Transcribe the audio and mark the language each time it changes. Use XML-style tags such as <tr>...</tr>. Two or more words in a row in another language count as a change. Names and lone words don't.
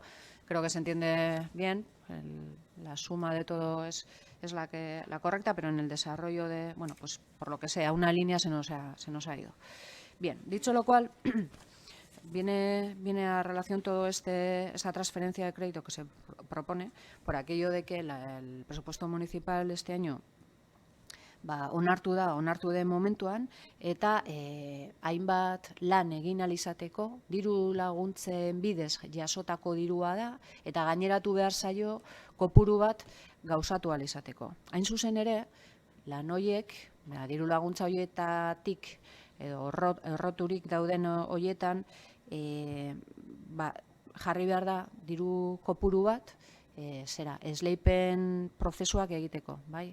<es>Creo que se entiende bien, la suma de todo es la correcta, pero en el desarrollo de, pues por lo que sea, una línea se nos ha ido. Bien, dicho lo cual, viene a relación todo esa transferencia de crédito que se propone por aquello de que el presupuesto municipal este año</es> <eu>onartu den momentuan, eta hainbat lan egin alizateko, diru laguntzen bidez jasotako dirua da, eta gaineratu behar zaio kopuru bat gauzatu alizateko. Hain zuzen ere, lan horiek, diru laguntza horietatik, edo erroturik dauden horietan, jarri behar da diru kopuru bat, esleipen prozesuak egiteko, bai?</eu>